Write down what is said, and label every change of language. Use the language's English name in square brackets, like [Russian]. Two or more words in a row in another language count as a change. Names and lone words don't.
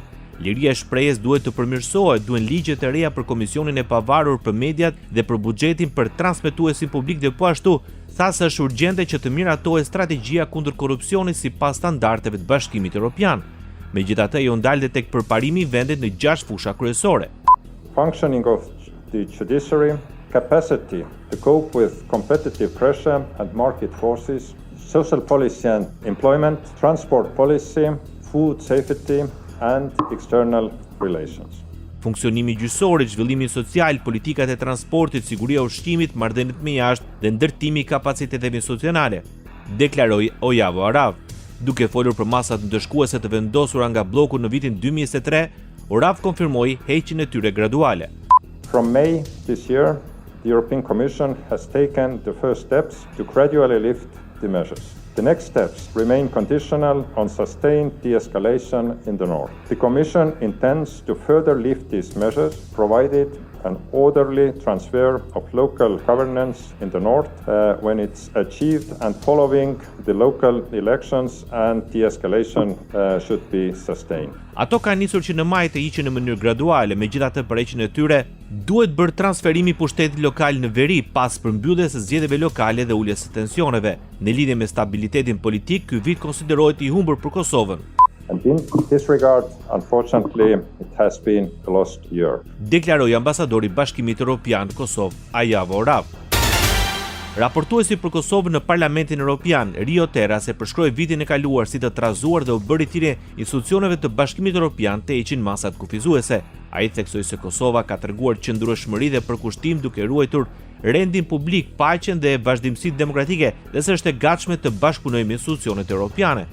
[Albanian] Liria e shprehjes duhet të përmirësohet, duhen ligje të reja për Komisionin e Pavarur për mediat dhe për buxhetin për transmetuesin publik dhe po ashtu tha se është urgjente që të miratohet strategjia kundër korrupsionit sipas standardeve të Bashkimit Evropian. Megjithatë, ajo ndalë tek përparimi i vendit në 6 fusha kryesore. [English] Functioning of the judiciary, capacity to cope with competitive pressure and market forces, social policy and employment, transport policy, food safety and external relations. [Albanian] Funksionimi gjyqësor, zhvillimi social, politikat e transportit, siguria e ushqimit, marrëdhëniet me jashtë dhe ndërtimi i kapaciteteve institucionale, deklaroi Ojavo Arav. Duke folur për masat ndëshkuese të vendosura nga bloku në vitin 2023, Orav konfirmoi heqjen e tyre graduale. [English] From May this year, the European Commission has taken the first steps to gradually lift the measures. The next steps remain conditional on sustained de-escalation in the north. The Commission intends to further lift these measures, provided an orderly transfer of local governance in the north when it's achieved and following the local elections and de-escalation should be sustained. [Albanian] Ato kanë nisur që në maj të hiqen në mënyrë graduale, megjithatë për heqjen e tyre duhet bërë transferimi i pushtetit lokal në veri pas përmbylljes së zgjedhjeve lokale dhe uljes së tensioneve. Në lidhje me stabilitetin politik, ky vit konsiderohet i humbur për Kosovën. [English] And in this regard, unfortunately, it has been a lost year. [Albanian] Deklaroi ambasadori i Bashkimit Evropian në Kosovë, Ajavo Orav. Raportuesi për Kosovën në Parlamentin Evropian, Rio Terras, e përshkroi vitin e kaluar si të trazuar dhe u bëri thirrje institucioneve të Bashkimit Evropian të heqin masat kufizuese. Ai theksoi se Kosova ka treguar qëndrueshmëri dhe përkushtim duke ruajtur rendin publik, paqen dhe vazhdimsitë demokratike dhe se është e gatshme të bashkëpunojë me institucionet evropiane.